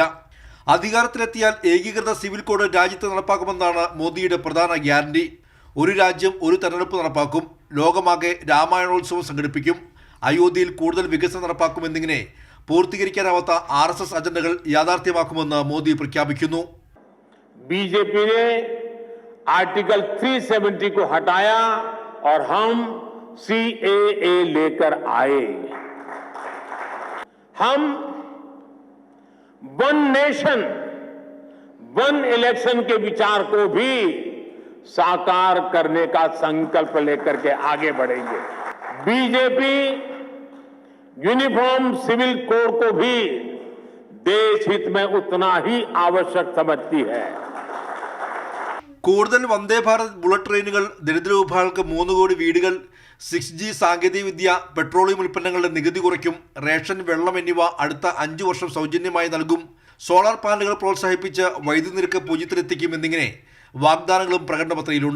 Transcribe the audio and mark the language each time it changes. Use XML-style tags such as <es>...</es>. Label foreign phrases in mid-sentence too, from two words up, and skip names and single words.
<ml>അധികാരത്തിലെത്തിയാൽ ഏകീകൃത സിവിൽ കോഡ് രാജ്യത്ത് നടപ്പാക്കുമെന്നാണ് മോദിയുടെ പ്രധാന ഗ്യാരണ്ടി. ഒരു രാജ്യം ഒരു തെരഞ്ഞെടുപ്പ് നടപ്പാക്കും, ലോകമാകെ രാമായണോത്സവം സംഘടിപ്പിക്കും, അയോധ്യയിൽ കൂടുതൽ വികസനം നടപ്പാക്കുമെന്നിങ്ങനെ പൂർത്തീകരിക്കാനാവാത്ത ആർഎസ്എസ് അജണ്ടകൾ യാഥാർത്ഥ്യമാക്കുമെന്ന് മോദി പ്രഖ്യാപിക്കുന്നു.</ml> <hi>बीजेपी ने आर्टिकल 370 को हटाया और हम सीएए लेकर आए. हम</hi> <en>one nation one election</en> <hi>के विचार को भी साकार करने का संकल्प लेकर के आगे बढ़ेंगे. बीजेपी</hi> <en>uniform civil code</en> <hi>को भी देश हित में उतना ही आवश्यक समझती है.</hi> <ml>കൂടുതൽ വന്ദേ ഭാരത് ബുള്ളറ്റ് ട്രെയിനുകൾ, ദരിദ്ര വിഭാഗങ്ങൾക്ക് 3 കോടി വീടുകൾ, 6G സാങ്കേതികവിദ്യ, പെട്രോളിയം ഉൽപ്പന്നങ്ങളുടെ നികുതി കുറയ്ക്കും, റേഷൻ, വെള്ളം എന്നിവ അടുത്ത 5 വർഷം സൗജന്യമായി നൽകും, സോളാർ പാനലുകൾ പ്രോത്സാഹിപ്പിച്ച് വൈദ്യുതി നിരക്ക് 0-ലെത്തിക്കും എന്നിങ്ങനെ വാഗ്ദാനങ്ങളും പ്രകടന പത്രികയിലുണ്ട്.</ml>